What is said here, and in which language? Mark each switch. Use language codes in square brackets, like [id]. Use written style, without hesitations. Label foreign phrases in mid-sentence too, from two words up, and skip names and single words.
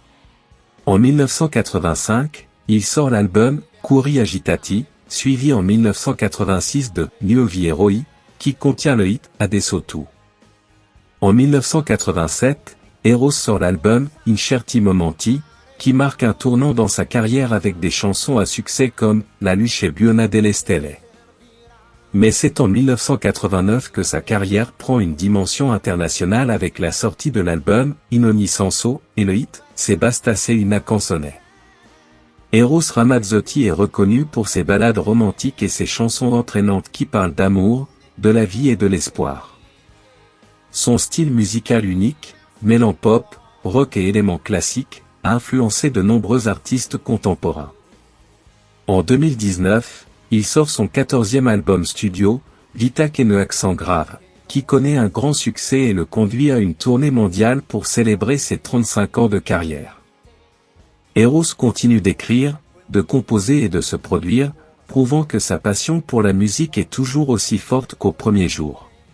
[fr] En 1985, il sort l'album Cuori Agitati, suivi en 1986 de Nuovi Eroi, qui contient le hit Adesso Tu. En 1987, Eros sort l'album Incerti Momenti, qui marque un tournant dans sa carrière avec des chansons à succès comme La luce buona delle stelle. Mais c'est en 1989 que sa carrière prend une dimension internationale avec la sortie de l'album In ogni senso et le hit Se bastasse una canzone. Eros Ramazzotti est reconnu pour ses ballades romantiques et ses chansons entraînantes qui parlent d'amour, de la vie et de l'espoir. Son style musical unique, mêlant pop, rock et éléments classiques, a influencé de nombreux artistes contemporains. En 2019, il sort son 14e album studio, Vita che ne accent grave, qui connaît un grand succès et le conduit à une tournée mondiale pour célébrer ses 35 ans de carrière. Eros continue d'écrire, de composer et de se produire, prouvant que sa passion pour la musique est toujours aussi forte qu'au premier jour.